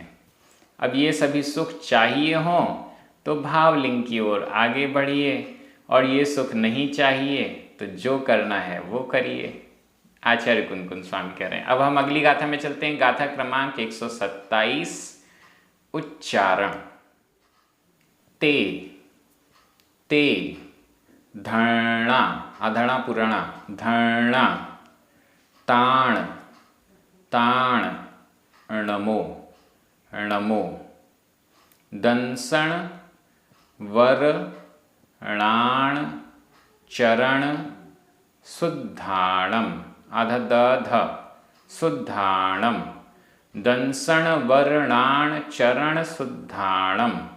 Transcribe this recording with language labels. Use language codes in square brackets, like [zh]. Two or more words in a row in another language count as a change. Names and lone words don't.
[hi] अब ये सभी सुख चाहिए हों तो भावलिंग की ओर आगे बढ़िए, और ये सुख नहीं चाहिए तो जो करना है वो करिए। आचार्य कुंद स्वामी कह रहे हैं। अब हम अगली गाथा में चलते हैं। गाथा क्रमांक 127। उच्चारण। [pra] ते ते धरणा अधणा पुराणा धरणा ताण ताण णमो णमो दंसण वर णाण चरण शुद्धाणम अध दध शुद्धाणम दंसण वर्णाण चरण शुद्धाणम